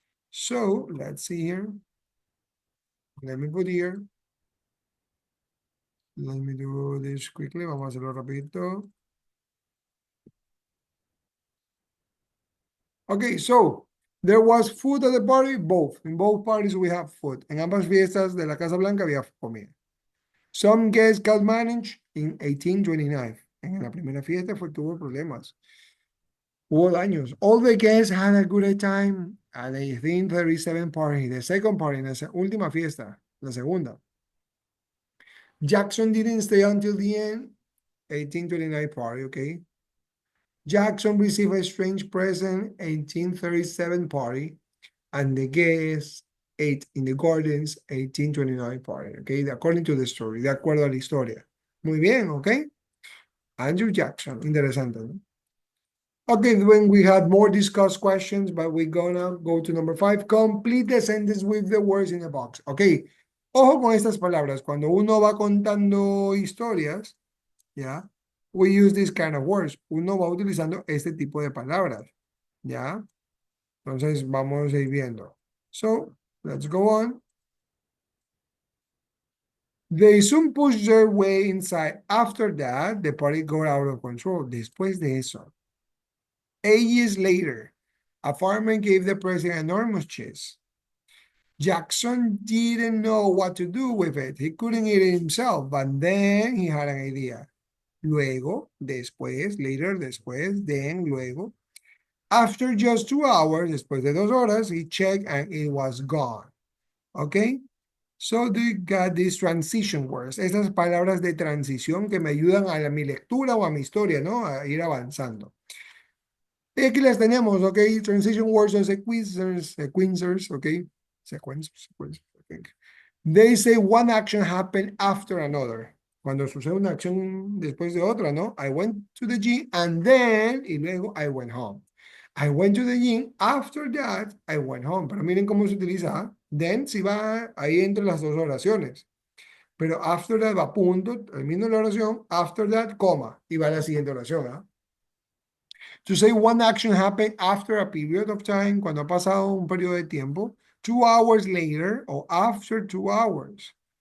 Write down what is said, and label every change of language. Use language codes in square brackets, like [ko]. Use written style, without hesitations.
[en] So, let's see here. Let me put here. Let me do this quickly. [es] Vamos a hacerlo rapidito. [en] Okay, so there was food at the party, both. In both parties we have food. [es] En ambas fiestas de la Casa Blanca había comida. [en] Some guests got managed in 1829. [es] En la primera fiesta tuvo problemas. Hubo daños. [en] All the guests had a good time at the 1837 party. The second party, [es] la última fiesta, la segunda. [en] Jackson didn't stay until the end. 1829 party, okay. Jackson received a strange present, 1837 party, and the guests ate in the gardens, 1829 party, okay, according to the story, [es] de acuerdo a la historia. Muy bien, okay. Andrew Jackson, interesante, ¿no? [en] Okay, when we had more discussed questions, but we're gonna go to number 5. Complete the sentence with the words in the box. [es] Okay, ojo con estas palabras. Cuando uno va contando historias, ¿ya? [en] We use this kind of words. [es] Uno va utilizando este tipo de palabras, ¿ya? Entonces, vamos a ir viendo. [en] So, let's go on. They soon pushed their way inside. After that, the party got out of control. [es] Después de eso. [en] 8 years later, a farmer gave the president enormous cheese. Jackson didn't know what to do with it. He couldn't eat it himself, but then he had an idea. [es] Luego, después, later, después, then, luego. [en] After just 2 hours, [es] después de 2 horas, [en] he checked and it was gone. Okay? So you got these transition words, [es] estas palabras de transición que me ayudan a mi lectura o a mi historia, ¿no? A ir avanzando. Y aquí las tenemos, ¿ok? [en] Transition words o sequencers, ¿ok? Sequencers, I think. They say one action happened after another. [es] Cuando sucede una acción después de otra, ¿no? [en] I went to the gym and then, [es] y luego [en] I went home. I went to the gym, after that, I went home. [es] Pero miren cómo se utiliza, ¿eh? Then si va ahí entre las dos oraciones. Pero after that va punto, termino la oración, after that, coma, y va a la siguiente oración, ¿eh? [en] To say one action happened after a period of time, [es] cuando ha pasado un periodo de tiempo, [en] 2 hours later, or after 2 hours.